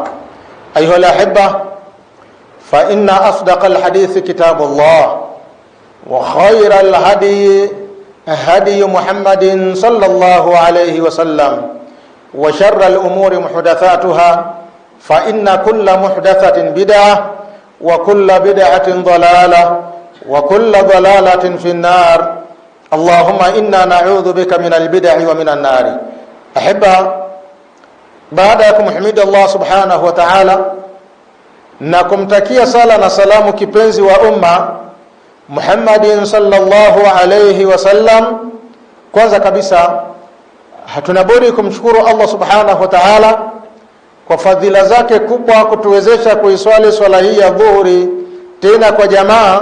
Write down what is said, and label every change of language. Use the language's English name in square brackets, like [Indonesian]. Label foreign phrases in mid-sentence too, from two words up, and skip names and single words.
[Arabic] أيها الأحبة، فإن أصدق الحديث كتاب الله وخير الهدي هدي محمد صلى الله عليه وسلم وشر الأمور محدثاتها فإن كل محدثة بدعة وكل بدعة ضلالة وكل ضلالة في النار. اللهم إنا نعوذ بك من البدع ومن النار. أحبة، [Swahili] baada ya kumhimidi Allah [Arabic] سبحانه وتعالى [Swahili] na kumtakia sala na salamu kipenzi wa umma Muhammadin [Arabic] صلى الله عليه وسلم, [Swahili] kwanza kabisa hatuna budi kumshukuru Allah [Arabic] سبحانه وتعالى [Swahili] kwa fadhila zake kubwa kutuwezesha kuiswali swala hii ya dhuhuri tena kwa jamaa.